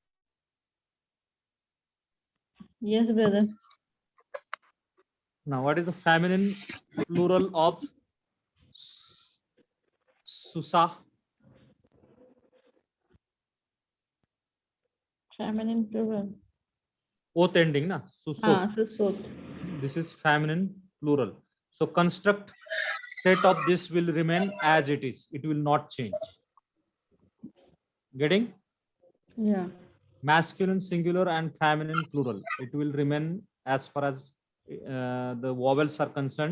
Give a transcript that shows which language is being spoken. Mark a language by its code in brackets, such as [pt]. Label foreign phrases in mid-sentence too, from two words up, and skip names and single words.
[en] Yes, brother. Now, what is the feminine plural of Susa? Feminine plural. Oath ending, na? Susot. Susot. This is feminine plural. So construct state of this will remain as it is. It will not change. Getting? Yeah. Masculine singular and feminine plural. It will remain as far as the vowels are concerned.